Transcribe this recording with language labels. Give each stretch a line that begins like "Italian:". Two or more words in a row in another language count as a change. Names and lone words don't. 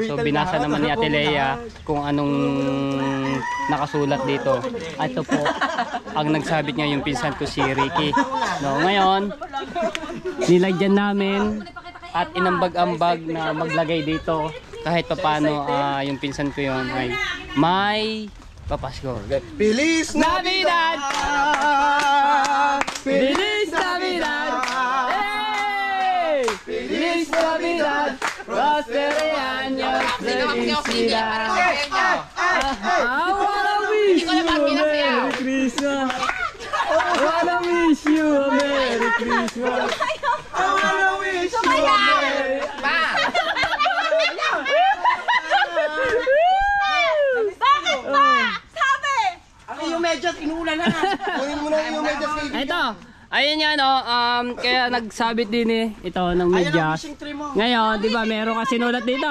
Filipino: So binasa naman ni Ate Lea kung anong nakasulat dito. Ito po, ang nagsabit niya yung pinsan ko si Ricky. No, ngayon, nilagyan namin at inambag-ambag na maglagay dito. Kahit paano yung pinsan ko yun ay may papasko.
Spanish: Feliz Navidad! Feliz Navidad! Hey! Feliz Navidad! Prospero año! Felicidad!
English: I wanna wish you a Merry Christmas! I wanna wish you a Merry Christmas! I wanna wish you a Merry
Filipino: Bakit ba? Sabi! Ang iyong medyas, inuulan na. Kunin mo na yung medyas kay Ito, ayun yan kaya nagsabit din ito ng medyas. Ngayon, di ba meron ka sinulat dito?